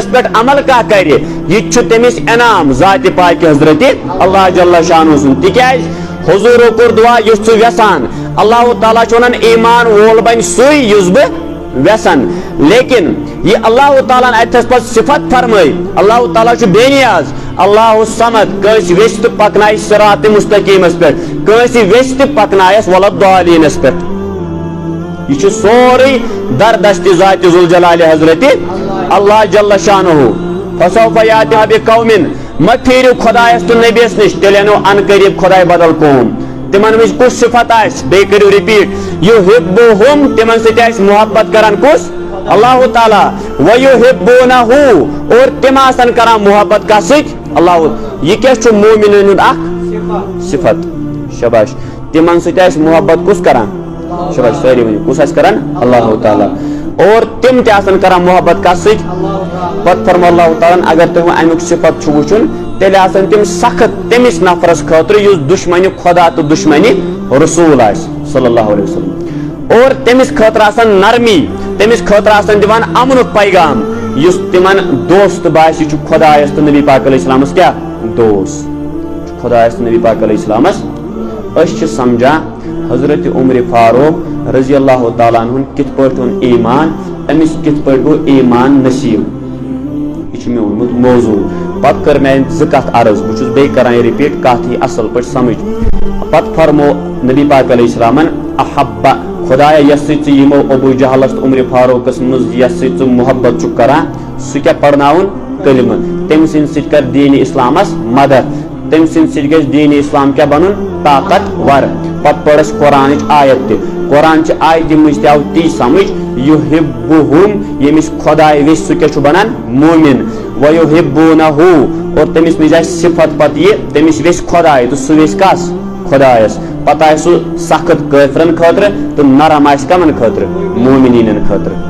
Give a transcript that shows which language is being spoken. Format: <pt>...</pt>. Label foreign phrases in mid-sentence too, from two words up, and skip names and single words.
<ks>پٮ۪ٹھ عمل کانٛہہ کرِ یہِ تہِ چھُ تٔمِس انعام ذاتِ پاکہِ حضرت اللہ</ks> <ar>جل شانہ</ar> <ks>سُنٛد تِکیازِ حضوٗرو کوٚر دعا یُس ژٕ یژھان اللہ تعالیٰ چھُ ونان ایمان وول بنہِ سُے یُس بہٕ ویسن لیکن یہ اللہ تعالیٰ اتھس پتہٕ صفت فرمٲے اللہ تعالیٰ چھُ بے نیاز</ks> <ar>اللہ الصمد</ar> <ks>کٲنٛسہِ ویٚژھِ تہٕ پکنایہِ صراطِ مستقیٖمس پٮ۪ٹھ کٲنٛسہِ ویٚژھِ تہٕ پکنایس وَلَضالِیٖنس پٮ۪ٹھ یہ چھُ سورُے دردست ذاتِ ذوالجلالِ حضرت اللہ</ks> <ar>جل شانہ فسوف یاتِ بقوم</ar> <ks>مہ پھیرِو خۄدایس تہٕ نبیَس نِش تیٚلہِ اَنو ان قریٖب خۄداے بدل قوم تمن منٛز کُس صفت آسہِ بیٚیہِ کٔرِو رِپیٖٹ یُحِبُّہُم تمن سۭتۍ آسہِ محبت کران کُس اللہ تعالیٰ وَیُحِبُّونَہُ اور تِم آسن کران محبت کتھ سۭتۍ اللہ یہ کیٛاہ چھُ مومنن ہُنٛد اکھ صفت شاباش تمن سۭتۍ آسہِ محبت کُس کران شاباش سٲری ؤنِو کُس آسہِ کران اللہ تعالیٰ اور تِم تہِ آسن کران محبت کتھ سۭتۍ پتہٕ فرمو اللہ تعالیٰ اگر تُہۍ امیُک صفت چھُ وٕچھُن تیٚلہِ آسن تِم سخت تٔمِس نفرس خٲطرٕ یُس دُشمنہِ خۄدا تہٕ دُشمنہِ رسوٗل آسہِ</ks> <ar>صلی اللہ علیہ وسلم</ar> <ks>اور تٔمِس خٲطرٕ آسان نرمی تٔمِس خٲطرٕ آسان دِوان امنُک پیغام یس تمن دوست باسی خدایس تو نبی پاک علیہ السلامس کیا دوست خدایس تو نبی پاک علیہ السلامس اس سمجھا حضرت عمر فاروق</ks> <ar>رضی اللہ تعالیٰ عنہ</ar> <ks>کت پٲٹھۍ اوٚن ایمان امس کت پٲٹھۍ گوٚو ایمان نصیب یہ مے وونمُت موضوع پتہ کر میں زٕ کتھ عرض بہٕ چھُس بیٚیہِ کران رِپیٖٹ کتھ یی اصل پٲٹھۍ سمجھ پتہ فرمو نبی پاک علیہ السلامن احبا خدایا یس سۭتۍ ژٕ یِمو ابو جہلس تو عمر فاروقس منٛز یس سۭتۍ ژٕ محبت چھُکھ کران سُہ کیٛاہ پرناوُن کلمہٕ تٔمۍ سٕنٛدِ سۭتۍ کر دیٖنِ اسلامس مدد تٔمۍ سٕنٛدِ سۭتۍ گژھِ دیٖنِ اسلام کیٛاہ بنُن طاقتور پتہ پٔر اسہِ قرآنٕچ آیت تہِ قرآن چہِ آیتہِ منٛز تہِ آو تی سمجھ یُحبُہُم ییٚمِس خۄداے ویژھِ سُہ کیٛاہ چھُ بنان مومِن وَیُحبُونَہُ اور تٔمِس منٛز آسہِ صفت پتہٕ یہِ تٔمِس ویژھِ خۄداے تہٕ سُہ ویژھِ کس خۄدایس پتہٕ آسہِ سُہ سخت کٲفرن خٲطرٕ تہٕ نرم آسہِ کمن خٲطرٕ مومنیٖنن خٲطرٕ</ks>